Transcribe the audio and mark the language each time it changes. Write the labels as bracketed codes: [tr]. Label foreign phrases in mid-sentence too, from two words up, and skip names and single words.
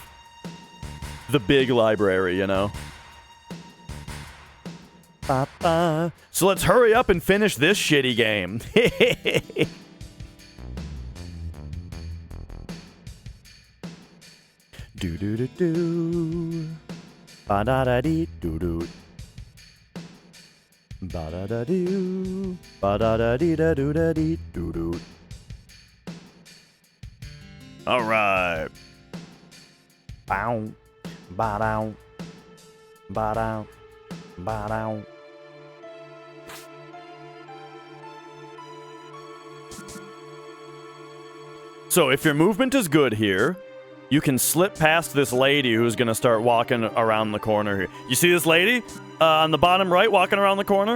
[en] The big library, you know. So let's hurry up and finish this shitty game. Do do do do. Ba da da dee doo doo. Ba da da doo. Ba da da dee da doo da dee doo doo. All right. Bow. Ba-dow. Ba-dow. Ba-dow. So if your movement is good here, you can slip past this lady who's going to start walking around the corner here. You see this lady on the bottom right walking around the corner?